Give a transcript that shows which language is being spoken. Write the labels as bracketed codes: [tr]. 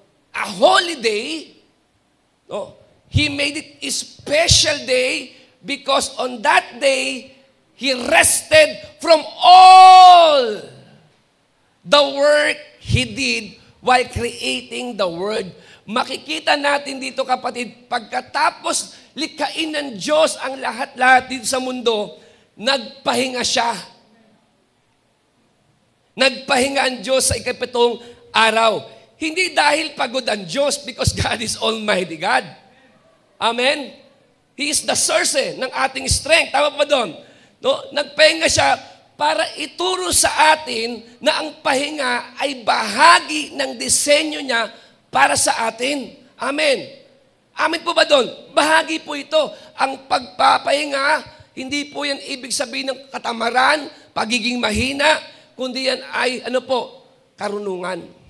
[en] A holy day. No. He made it a special day because on that day, He rested from all the work He did while creating the world. [tl] Makikita natin dito kapatid, pagkatapos likhain ng Diyos ang lahat-lahat dito sa mundo, nagpahinga siya. Nagpahinga ang Diyos sa ikapitong araw. Hindi dahil pagod ang Diyos [en] because God is Almighty God. [tl] Amen? [en] He is the source [tl] ng ating [en] strength. [tl] Tama pa doon? No? Nagpahinga siya para ituro sa atin na ang pahinga ay bahagi ng disenyo niya para sa atin. Amen. Amen po ba doon? Bahagi po ito. Ang pagpapahinga, hindi po yan ibig sabihin ng katamaran, pagiging mahina, kundi yan ay, karunungan.